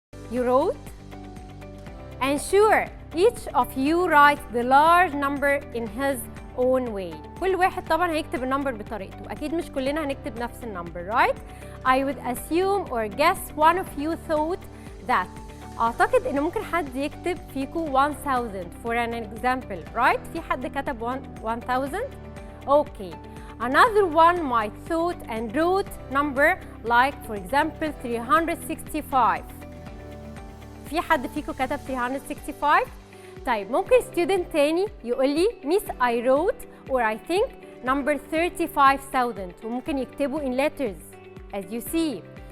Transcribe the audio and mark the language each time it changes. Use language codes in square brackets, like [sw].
[en] You wrote? And sure, each of you writes the large number in his own way. [ar] كل واحد طبعا هيكتب النمبر بطريقته. أكيد مش كلنا هنكتب نفس النمبر, [en] right? I would assume or guess one of you thought that. [ar] أعتقد إن ممكن حد يكتب فيكو 1000 [en] for an example, right? [ar] في حد كتب 1000? Okay. [en] Another one might thought and wrote number like for example 365. [ar] في حد فيكو كتب 365؟ طيب ممكن [en] student [ar] تاني يقول لي [en] Miss I wrote or I think number 35,000 [ar] وممكن يكتبوا [en] in letters as you see.